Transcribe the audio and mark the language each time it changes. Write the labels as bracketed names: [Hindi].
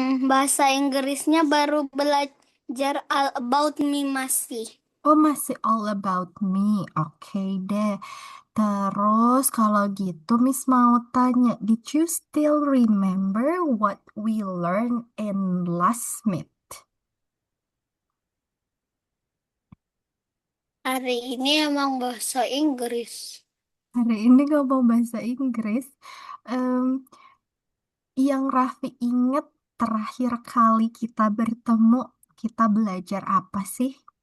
[Indonesian] Bahasa Inggrisnya baru belajar all about me masih. Oh, masih all about me. Oke deh. Terus kalau gitu Miss mau tanya, [English] did you still remember what we learned in last meet? [Indonesian] Hari ini emang bahasa Inggris. Hari ini ngomong bahasa Inggris. Em, yang Raffi inget terakhir kali kita bertemu, kita belajar apa sih?